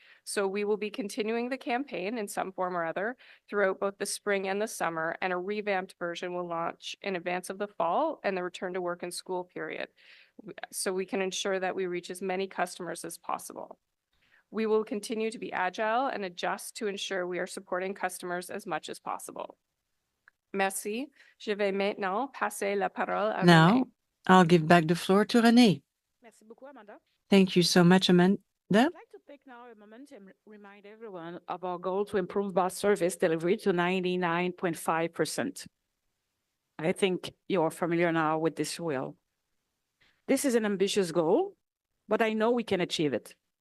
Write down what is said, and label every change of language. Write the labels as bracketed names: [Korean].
[English] So we will be continuing the campaign in some form or other throughout both the spring and the summer, and a revamped version will launch in advance of the fall and the return to work and school period, so we can ensure that we reach as many customers as possible. We will continue to be agile and adjust to ensure we are supporting customers as much as possible. [French] Merci. Je vais maintenant passer la parole à Renée. [English] Now, I'll give back the floor to Renee. [French] Merci beaucoup, Amanda. [English] Thank you so much, Amanda. I'd like to take now a moment and remind everyone of our goal to improve bus service delivery to 99.5%. I think you're familiar now with this wheel. This is an ambitious goal, but I know we can achieve it.